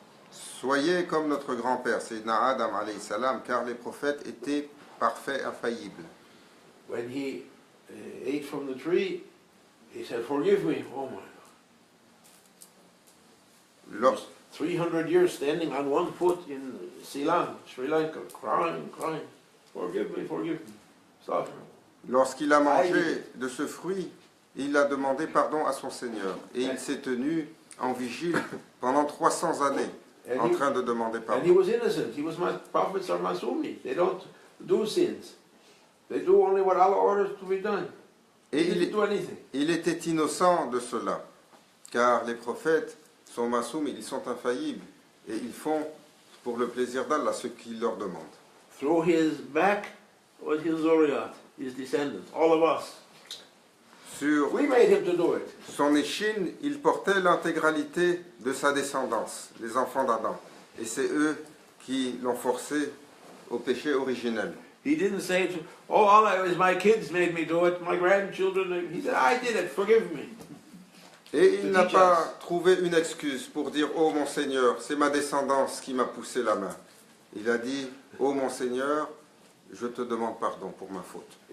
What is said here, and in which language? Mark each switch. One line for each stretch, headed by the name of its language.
French: Soyez comme notre grand-père, Sayyidina Adam alayhi salam, car les prophètes étaient parfaits, infaillibles.
English: When he ate from the tree, he said, forgive me, oh my. 300 years standing on one foot in Ceylon, Sri Lanka, crying. Forgive me. Stop.
French: Lorsqu'il a mangé de ce fruit, il a demandé pardon à son Seigneur. Et il s'est tenu en vigile pendant 300 années en train de demander
English: And
French: pardon.
English: he was innocent. Prophets are masumi. They don't do sins. They do only what Allah orders to be done.
French: Et
English: They didn't do anything.
French: il était innocent de cela, car les prophètes sont masoum, ils sont infaillibles, et ils font pour le plaisir d'Allah ce qu'il leur demande.
English: Through his back was his zuriyat, his descendants, all of us.
French: Sur
English: We made him to do it.
French: son échine, il portait l'intégralité de sa descendance, les enfants d'Adam. Et c'est eux qui l'ont forcé au péché originel.
English: He didn't say, oh, Allah, it was my kids made me do it, my grandchildren. He said, I did it, forgive me.
French: Et il n'a pas trouvé une excuse pour dire « Oh mon Seigneur, c'est ma descendance qui m'a poussé la main ». Il a dit « Oh mon Seigneur, je te demande pardon pour ma faute ».